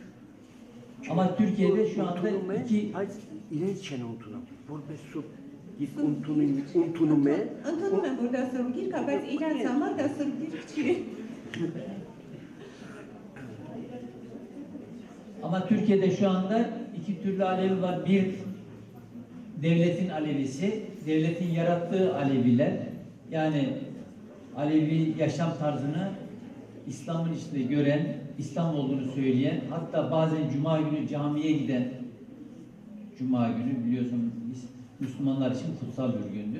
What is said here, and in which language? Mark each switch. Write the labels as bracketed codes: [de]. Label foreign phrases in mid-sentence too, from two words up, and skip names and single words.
[tr] Ama Türkiye'de şu anda iki [hy] իրենց չեն ընդունում, որպես սուրբ գիրք ընդունում է, Ընդունում են, որ դա սուրբ գիրք է, բայց իրանց համար դա սուրբ գիրք չի։ [tr] Ama Türkiye'de şu anda iki türlü Alevi var. Bir devletin Alevisi, devletin yarattığı Aleviler. Yani Alevi yaşam tarzını İslam'ın içinde gören, İslam olduğunu söyleyen, hatta bazen Cuma günü camiye giden, Cuma günü biliyorsun Müslümanlar için kutsal bir gündür.